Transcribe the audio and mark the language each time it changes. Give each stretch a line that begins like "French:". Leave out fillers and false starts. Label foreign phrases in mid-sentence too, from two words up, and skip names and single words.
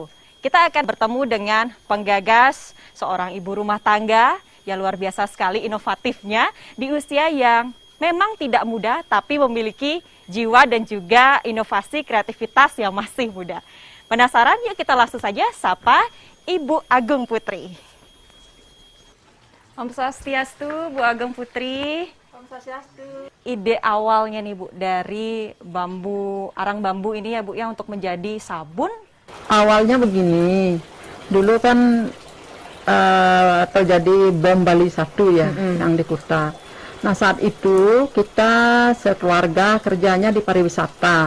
Indonesian: Kita akan bertemu dengan penggagas, seorang ibu rumah tangga yang luar biasa sekali inovatifnya di usia yang memang tidak muda tapi memiliki jiwa dan juga inovasi kreativitas yang masih muda. Penasaran? Yuk kita langsung saja sapa Ibu Agung Putri. Om Swastiastu, Bu Agung Putri. Om Swastiastu. Ide awalnya nih Bu dari bambu, arang bambu ini ya Bu ya untuk menjadi sabun. Awalnya begini, dulu kan terjadi bom Bali 1 ya, yang di Kuta. Nah saat itu kita sekeluarga kerjanya di pariwisata.